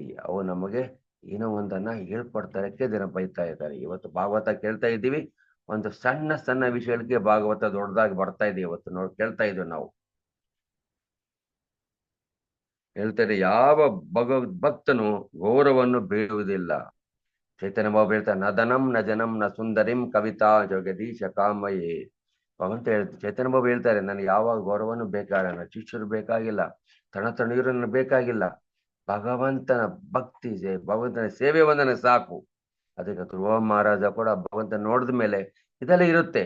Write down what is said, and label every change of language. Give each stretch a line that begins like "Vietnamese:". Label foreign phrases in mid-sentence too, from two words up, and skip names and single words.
Kannada: ಅವು ನಮಗೆ ಏನೋ ಒಂದನ್ನ ಹೇಳ್ಕೊಡ್ತಾರೆ, ದಿನ ಬೈತಾ ಇದ್ದಾರೆ. ಇವತ್ತು ಭಾಗವತ ಕೇಳ್ತಾ ಇದ್ದೀವಿ, ಒಂದು ಸಣ್ಣ ಸಣ್ಣ ವಿಷಯಗಳಿಗೆ ಭಾಗವತ ದೊಡ್ಡದಾಗಿ ಬರ್ತಾ ಇದೆ. ಇವತ್ತು ನೋಡಿ ಕೇಳ್ತಾ ಇದ್ದೀವಿ ನಾವು. ಹೇಳ್ತಾರೆ, ಯಾವ ಭಕ್ತನು ಗೌರವವನ್ನು ಬೇಡುವುದಿಲ್ಲ. ಚೈತನ್ಯ ಬಾಬು ಹೇಳ್ತಾರೆ,
Sanskrit: ನ ಧನಂ ನ ಜನಂ ನ ಸುಂದರಿಂ ಕವಿತಾ ಜಗದೀಶ ಕಾಮಯೇ.
Kannada: ಭಗವಂತ ಹೇಳ್ತಾರೆ, ಚೈತನ್ಯ ಬಾಬು ಹೇಳ್ತಾರೆ, ನನಗೆ ಯಾವ ಗೌರವನು ಬೇಕಾಗಿಲ್ಲ, ನನ್ನ ಶಿಷ್ಯರು ಬೇಕಾಗಿಲ್ಲ, ತಣತಣೀರನ್ನು ಬೇಕಾಗಿಲ್ಲ. ಭಗವಂತನ ಭಕ್ತಿ, ಭಗವಂತನ ಸೇವೆ ಒಂದನೆ ಸಾಕು. ಅದಕ್ಕೆ ಧ್ರುವ ಮಹಾರಾಜ ಕೂಡ ಭಗವಂತ ನೋಡಿದ ಮೇಲೆ ಇದೆಲ್ಲ ಇರುತ್ತೆ.